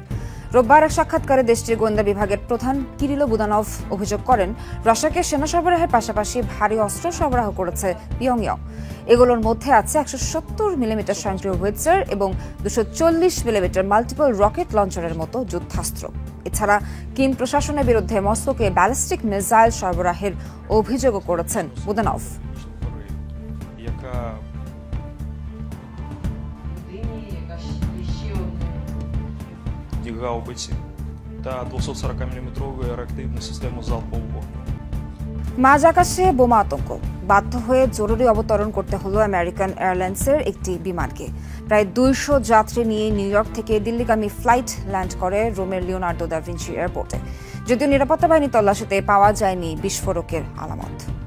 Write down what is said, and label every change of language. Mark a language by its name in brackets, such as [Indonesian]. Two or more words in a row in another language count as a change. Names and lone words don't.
[Bangla] রোববার এক সাক্ষাৎকারে দেশটির গোয়েন্দা বিভাগের প্রধান কিরিলো বুদানভ অভিযোগ করেন, রাশিয়াকে সেনা সরবরাহের পাশাপাশি ভারী অস্ত্র সরবরাহ করেছে পিয়ংইয়ং। এগুলোর মধ্যে আছে 170 মিলিমিটার স্বয়ংক্রিয় হোইটজার এবং 240 মিলিমিটার মাল্টিপল রকেট লঞ্চারের মতো যুদ্ধাস্ত্র। এছাড়া কিম প্রশাসনের বিরুদ্ধে মস্কোকে ব্যালিস্টিক মিসাইল সরবরাহের অভিযোগও করেছেন বুদানভ। [Ukrainian] гаубиці та 240 мм реактивну систему залпового вогню। [Bangla] মাঝ আকাশে বোমা আতঙ্ক, বাধ্য হয়ে জরুরি অবতরণ করতে হলো আমেরিকান এয়ারলাইন্সের একটি বিমানকে। প্রায় 200 যাত্রী নিয়ে নিউ ইয়র্ক থেকে দিল্লিগামী ফ্লাইট ল্যান্ড করে রোমের লিওনার্দো দা ভিঞ্চি এয়ারপোর্টে। যদিও নিরাপত্তা বাহিনী তল্লাশিতে পাওয়া যায়নি বিস্ফোরকের আলামত।